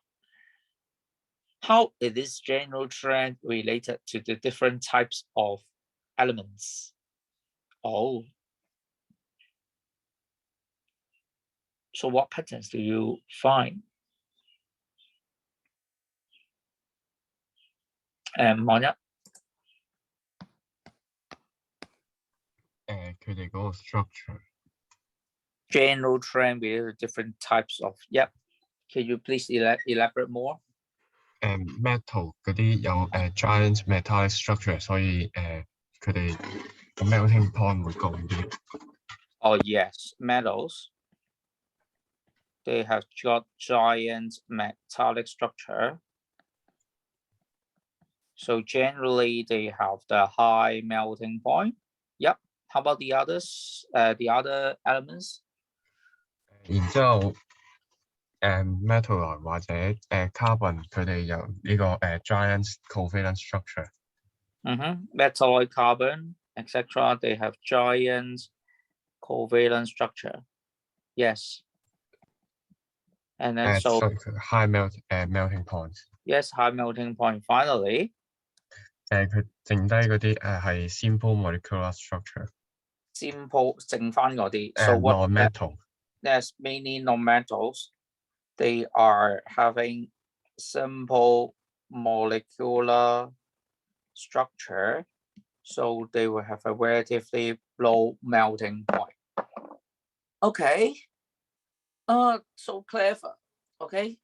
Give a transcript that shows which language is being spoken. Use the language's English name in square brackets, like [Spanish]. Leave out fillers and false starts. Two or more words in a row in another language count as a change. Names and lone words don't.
[English] How is this general trend related to the different types of elements? Oh, so what patterns do you find? Monya? [Cantonese] 佢哋嗰個 structure [English] general trend with different types of, yep. Can you please elaborate more? [Cantonese] metal 嗰啲有 [English] giant metallic structure， [Cantonese] 所以佢哋個 [English] melting point [Cantonese] 會高啲。 [English] Oh yes, metals. They have got giant metallic structure. So generally they have the high melting point. Yep. How about the others? The other elements? [Cantonese] 然之後metal 來或者carbon 佢哋有呢個 [English] giant covalent structure。 Metalloid, carbon, etc. They have giant covalent structure. Yes. And then so high melting point. Yes, high melting point. Finally. [Cantonese] 佢剩低嗰啲係 [English] simple molecular structure。 [Cantonese] Simple 剩翻嗰啲。 [English] So what? Non-metal. There's many non-metals. They are having simple molecular structure, so they will have a relatively low melting point. Okay. So clever. Okay.